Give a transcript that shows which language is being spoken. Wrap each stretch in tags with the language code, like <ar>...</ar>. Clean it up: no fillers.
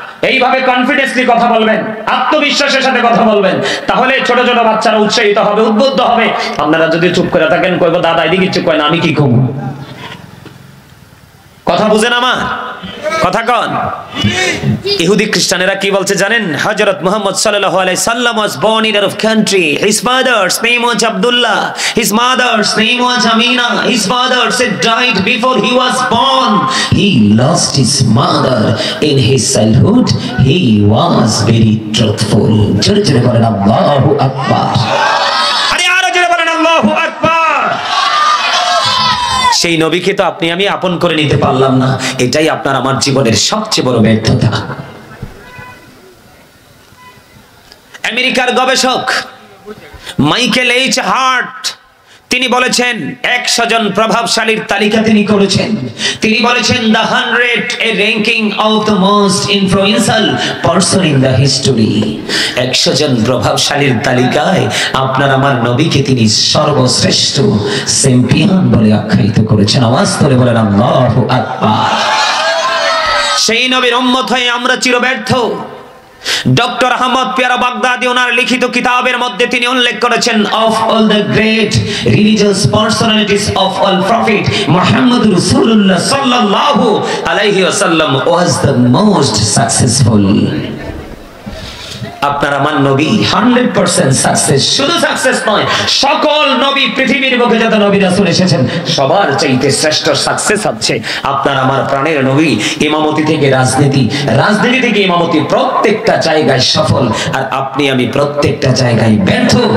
<bn>এইভাবে কনফিডেন্সলি কথা বলবেন, আত্মবিশ্বাসের সাথে কথা বলবেন, তাহলে ছোট ছোট বাচ্চারা উৎসাহিত হবে, উদ্বুদ্ধ হবে। আপনারা যদি চুপ করে থাকেন, কইবো দাদা এদিকে কিছু কয় না, আমি কি কম? কথা বুঝেন আমার কথা কন। ইহুদি খ্রিস্টানেরা কি বলছে জানেন?</bn> <en>হযরত মুহাম্মদ সাল্লাল্লাহু আলাইহি সাল্লাম was born in a country. His father's name was Abdullah. His mother's name was Amina. His father said died before he was born. He lost his mother in his childhood. He was very truthful.</en> <bn>জোরে জোরে বলেন আল্লাহু আকবার। আরে আরো জোরে বলেন আল্লাহু আকবার। সেই নবীকে তো আপনি আমি আপন করে নিতে পারলাম না, এটাই আপনার আমার জীবনের সবচেয়ে বড় ব্যর্থতা। আমেরিকার গবেষক মাইকেল এইচ হার্ট তিনি বলেছেন 100 জন প্রভাবশালীর তালিকা তিনি করেছেন। তিনি বলেছেন</bn> <en>the 100 a ranking of the most influential person in the history।</en> <bn>100 জন প্রভাবশালীর তালিকায় আপনার আমার নবীকে তিনি সর্বশ্রেষ্ঠ চ্যাম্পিয়ন বলে আখ্যায়িত করেছেন। আওয়াজ করে বলেন আল্লাহু আকবার। সেই নবীর উম্মত হয়ে আমরা চিরব্যর্থ। ডক্টর আহমদ পিয়ারা বাগদাদি ওনার লিখিত কিতাবের মধ্যে তিনি উল্লেখ করেছেন</bn> <en>of all the great religious personalities of all prophet Muhammad Rasulullah sallallahu alaihi wasallam was the most successful।</en> <bn>আপনার আমার নবী 100% সাকসেস। শুধু সাকসেস নয়, সকল নবী পৃথিবীর বুকে যত নবী রাসূল এসেছেন সবার চাইতে শ্রেষ্ঠ সাকসেস হচ্ছে আপনার আমার প্রাণের নবী। ইমামতি থেকে রাজনীতি, রাজনীতি থেকে ইমামতি, প্রত্যেকটা জায়গায় সফল। আর আপনি আমি প্রত্যেকটা জায়গায় ব্যর্থ।</bn>